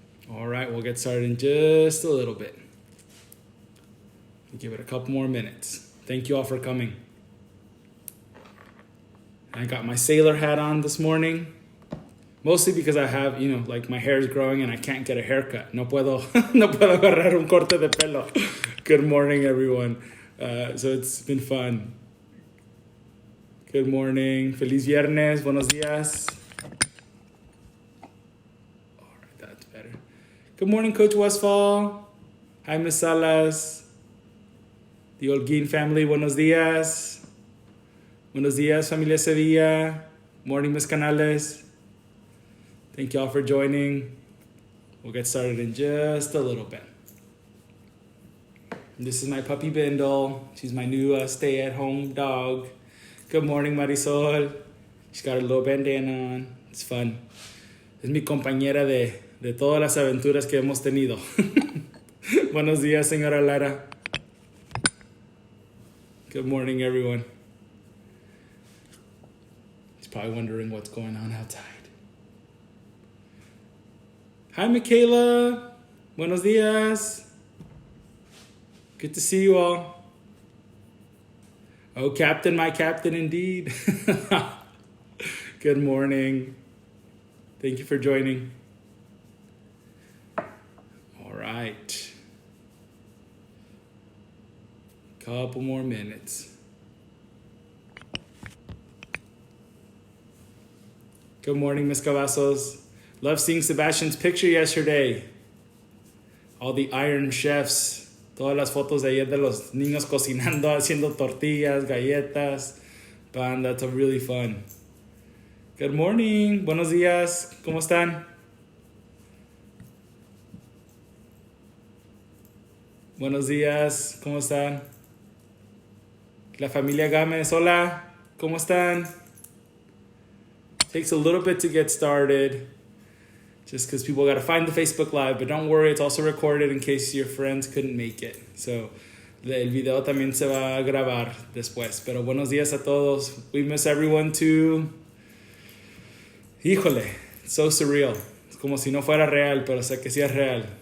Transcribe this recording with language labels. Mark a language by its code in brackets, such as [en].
[en] All right, we'll get started in just a little bit. Give it a couple more minutes. Thank you all for coming. I got my sailor hat on this morning, mostly because I have, like my hair is growing and I can't get a haircut. [es] No puedo agarrar un corte de pelo. [en] Good morning, everyone. So it's been fun. Good morning. [es] Feliz viernes. Buenos dias. [en] All right, that's better. Good morning, Coach Westfall. Hi, Miss Salas. The Holguín family, [es] buenos dias. Buenos dias, familia Sevilla. [en] Morning, [es] Miss Canales. [en] Thank you all for joining. We'll get started in just a little bit. This is my puppy Bindle. She's my new stay-at-home dog. Good morning, Marisol. She's got a little bandana on. It's fun. [es] Es mi compañera de todas las aventuras que hemos tenido. Buenos dias, señora Lara. [en] Good morning, everyone. He's probably wondering what's going on outside. Hi, Michaela. [es] Buenos dias. [en] Good to see you all. Oh, Captain, my captain indeed. Good morning. Thank you for joining. All right. Couple more minutes. Good morning, Miss Cavazos. Love seeing Sebastian's picture yesterday. All the Iron Chefs. [es] Todas las fotos de ayer de los niños cocinando, haciendo tortillas, galletas. [en] Man, that's really fun. Good morning. [es] Buenos días. ¿Cómo están? Buenos días. ¿Cómo están? La familia Gámez, hola, ¿cómo están? [en] Takes a little bit to get started, just because people got to find the Facebook Live, but don't worry, it's also recorded in case your friends couldn't make it. [es] So, el video también se va a grabar después. Pero buenos días a todos. [en] We miss everyone too. [es] Híjole, [en] it's so surreal. [es] Es como si no fuera real, pero sé que sí es real.